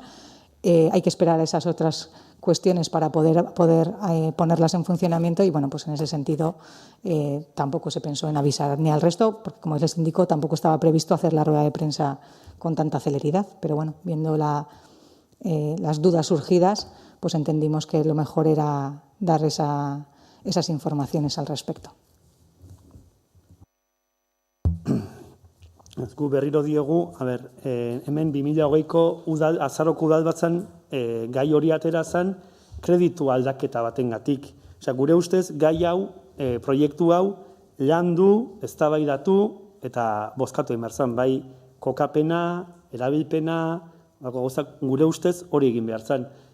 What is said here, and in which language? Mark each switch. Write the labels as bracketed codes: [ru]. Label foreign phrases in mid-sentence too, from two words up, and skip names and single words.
[es] Hay que esperar a esas otras cuestiones para poder ponerlas en funcionamiento y bueno, pues en ese sentido tampoco se pensó en avisar ni al resto, porque como les indico tampoco estaba previsto hacer la rueda de prensa con tanta celeridad, pero bueno, viendo las dudas surgidas, pues entendimos que lo mejor era dar esas informaciones al respecto. [eu] Gu berriro diogu, hemen 2020ko azaroko udalbatzan gai hori atera zen kreditu aldaketa batengatik. Osea, gure ustez gai hau, proiektu hau landu, eztabaidatu eta bozkatu egin behar zen, bai kokapena, erabilpena, gure ustez hori egin behar zen.